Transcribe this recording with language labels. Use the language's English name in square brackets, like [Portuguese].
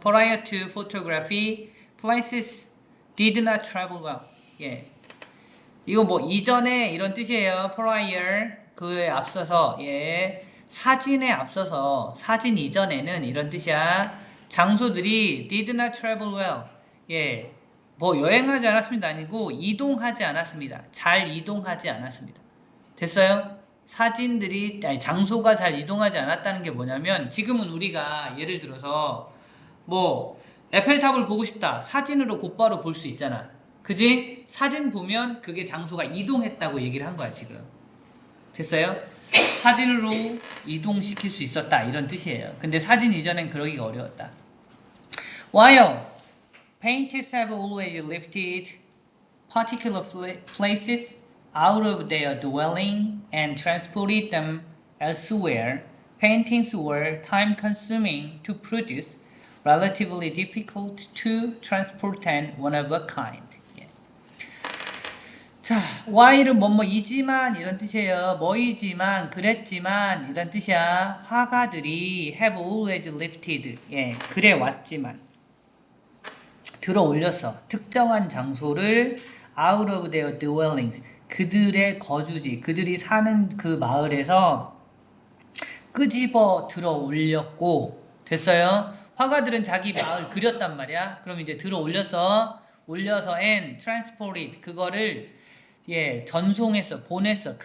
[English] prior to photography, places did not travel well. [Korean] 예. 이거 뭐 이전에 이런 뜻이에요. prior 그에 앞서서 예. 사진에 앞서서 사진 이전에는 이런 뜻이야. 장소들이 [English] did not travel well. [Korean] 예. 뭐 여행하지 않았습니다. 아니고 이동하지 않았습니다. 잘 이동하지 않았습니다. 됐어요? 사진들이 아니 장소가 잘 이동하지 않았다는 게 뭐냐면 지금은 우리가 예를 들어서 뭐 에펠탑을 보고 싶다. 사진으로 곧바로 볼 수 있잖아. 그지? 사진 보면 그게 장소가 이동했다고 얘기를 한 거야 지금. 됐어요? 사진으로 이동시킬 수 있었다 이런 뜻이에요. 근데 사진 이전엔 그러기가 어려웠다. [English] While painters have always lifted particular places out of their dwelling and transported them elsewhere, paintings were time-consuming to produce, relatively difficult to transport and one of a kind. [Korean] 예. 자, while은 뭐뭐이지만 이런 뜻이에요. 뭐이지만, 그랬지만 이런 뜻이야. 화가들이 [English] have always lifted. [Korean] 예, 그래 왔지만 들어 올렸어. 특정한 장소를 [English] out of their dwellings. [Korean] 그들의 거주지, 그들이 사는 그 마을에서 끄집어 들어 올렸고, 됐어요? 화가들은 자기 마을 그렸단 말이야. 그럼 이제 들어 올려서 [English] and transported [Korean] 그거를 예 전송했어, 보냈어.